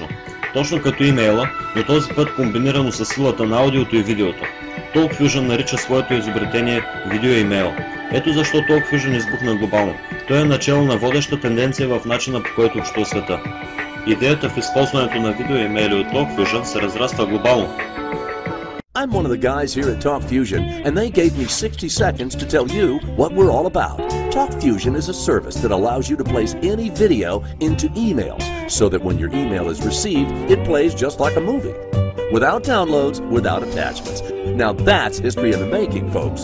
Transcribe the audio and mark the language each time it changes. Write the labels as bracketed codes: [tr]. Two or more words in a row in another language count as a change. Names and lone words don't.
[bg] Точно като имейла, но този път комбинирано с силата на аудиото и видеото. Talk Fusion нарича своето изобретение видеоимейл. Ето защо Talk Fusion избухна глобално. Той е начало на водеща тенденция в начина, по който общува света. Идеята в използването на видеоимейли от Talk Fusion се разраства глобално. [en] I'm one of the guys here at Talk Fusion, and they gave me 60 seconds to tell you what we're all about. Talk Fusion is a service that allows you to place any video into emails, so that when your email is received, it plays just like a movie. Without downloads, without attachments. Now that's history in the making, folks.